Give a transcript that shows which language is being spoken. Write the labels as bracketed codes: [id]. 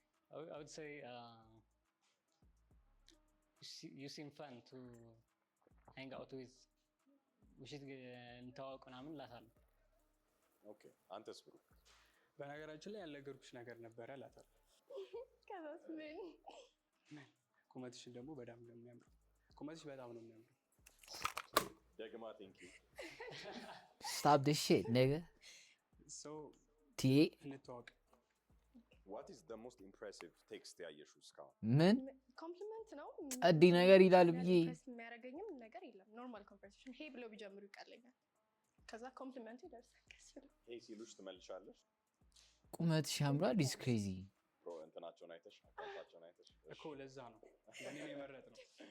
[en] I would say you seem fun to hang out with. we should [am] እንተዋወቅ ምናምን እላታለሁ። ኦኬ አንተስ ብሩ? በነገራችን ላይ ያልነገርኩሽ ነገር ነበረ እላታለሁ። ከዛስ ምን? ቁመትሽን ደግሞ በጣም ነው የሚያምረው። ቁመትሽ በጣም ነው የሚያምረው። ደግማ [en] ቴንክ ዩ Stop this shit nigga. [am] So እንተዋወቅ። [en] what is the most impressive text [am] ያየሽው እስካሁን? ምን ኮምፕሊመንት ነው ቀዲ ነገር ይላል ብዬ የሚያደርገኝም ነገር የለም። ኖርማል ኮንቨርሴሽን ሄ ብለው ቢጀምሩ ይቀለኛል። ከዛ ኮምፕሊመንቱ ይደርሳል። ሄ ሲሉሽ ትመልሻለሽ? ቁመትሽ ያምራል [en] is crazy [am] እንትናቸውን አይተሽ አካውንታቸውን አይተሽ እኮ ለዛ ነው እኔን የመረጥነው።